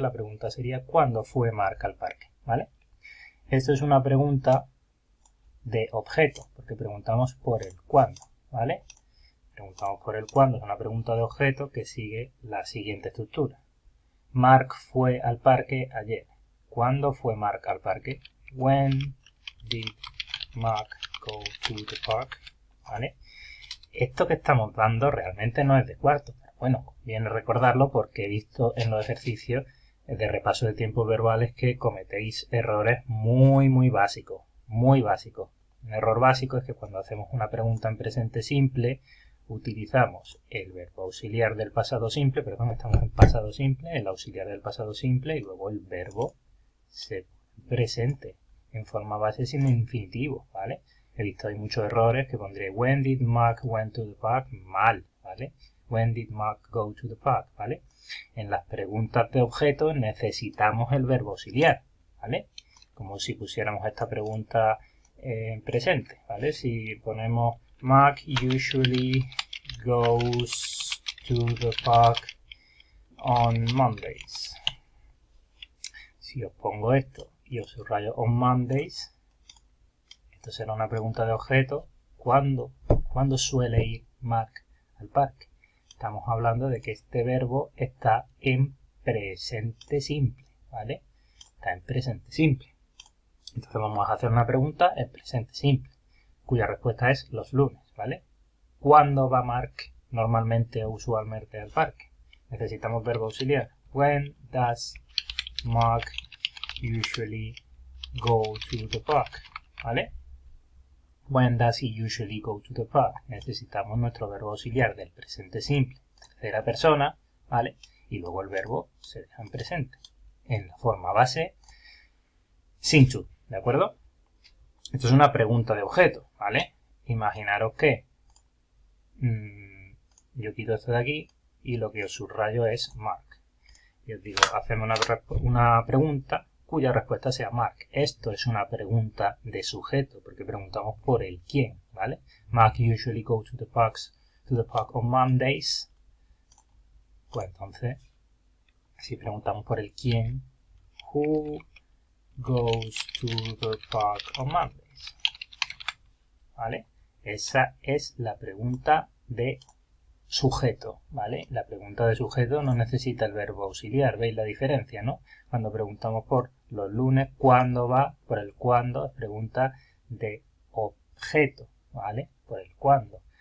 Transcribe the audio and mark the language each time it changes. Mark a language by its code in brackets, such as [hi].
[es] La pregunta sería ¿cuándo fue Mark al parque? ¿Vale? Esto es una pregunta de objeto, porque preguntamos por el cuándo, ¿vale? Preguntamos por el cuándo, es una pregunta de objeto que sigue la siguiente estructura. Mark fue al parque ayer. ¿Cuándo fue Mark al parque? [en] When did Mark go to the park? [es] ¿Vale? Esto que estamos dando realmente no es de cuarto, pero bueno, viene recordarlo porque he visto en los ejercicios de repaso de tiempos verbales que cometéis errores muy básicos, muy básicos. Un error básico es que cuando hacemos una pregunta en presente simple utilizamos el verbo auxiliar del pasado simple, perdón, estamos en pasado simple, el auxiliar del pasado simple y luego el verbo presente en forma base sin infinitivo, ¿vale? He visto hay muchos errores que pondré [en] when did Mark went to the park, [es] mal, ¿vale? [en] When did Mark go to the park, [es] ¿vale? En las preguntas de objeto necesitamos el verbo auxiliar, ¿vale? Como si pusiéramos esta pregunta en presente, ¿vale? Si ponemos [en] Mark usually goes to the park on Mondays. [es] Si os pongo esto y os subrayo [en] on Mondays, [es] esto será una pregunta de objeto. ¿Cuándo suele ir Mark al parque? Estamos hablando de que este verbo está en presente simple, ¿vale? Está en presente simple. Entonces vamos a hacer una pregunta en presente simple, cuya respuesta es los lunes, ¿vale? ¿Cuándo va Mark normalmente o usualmente al parque? Necesitamos verbo auxiliar. [en] When does Mark usually go to the park? [es] ¿Vale? [en] When does he usually go to the park? [es] Necesitamos nuestro verbo auxiliar del presente simple, tercera persona, ¿vale? Y luego el verbo se deja en presente, en la forma base, sin to, ¿de acuerdo? Esto es una pregunta de objeto, ¿vale? Imaginaros que yo quito esto de aquí y lo que os subrayo es Mark. Y os digo, hacemos una pregunta cuya respuesta sea Mark. Esto es una pregunta de sujeto, porque preguntamos por el quién, ¿vale? [en] Mark usually go to the park on Mondays. [es] Pues entonces, si preguntamos por el quién, [en] who goes to the park on Mondays. [es] ¿Vale? Esa es la pregunta de sujeto, ¿vale? La pregunta de sujeto no necesita el verbo auxiliar, ¿veis la diferencia, no? Cuando preguntamos por los lunes, ¿cuándo va? Por el cuándo es pregunta de objeto, ¿vale? Por el cuándo.